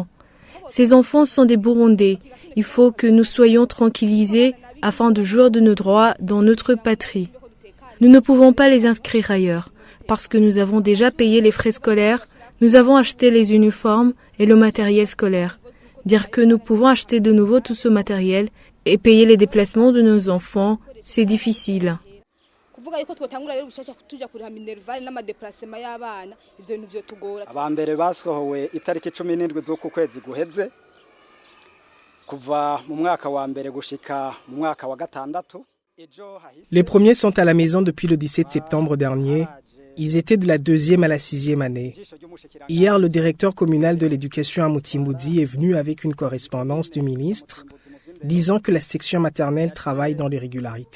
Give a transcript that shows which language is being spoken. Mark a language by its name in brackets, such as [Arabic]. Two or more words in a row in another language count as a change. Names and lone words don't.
[French] Ces enfants sont des Burundais. Il faut que nous soyons tranquillisés afin de jouir de nos droits dans notre patrie. Nous ne pouvons pas les inscrire ailleurs parce que nous avons déjà payé les frais scolaires, nous avons acheté les uniformes et le matériel scolaire. Dire que nous pouvons acheter de nouveau tout ce matériel et payer les déplacements de nos enfants, c'est difficile. [Rundi] Abambere basohowe itariki 17 z'uku kwezi guheze kuva mu mwaka wa mbere gushika mu mwaka wa gatandatu. [French] Les premiers sont à la maison depuis le 17 septembre dernier. Ils étaient de la 2e à la 6e année. Hier, le directeur communal de l'éducation à Mutimudi est venu avec une correspondance du ministre disant que la section maternelle travaille dans l'irrégularité.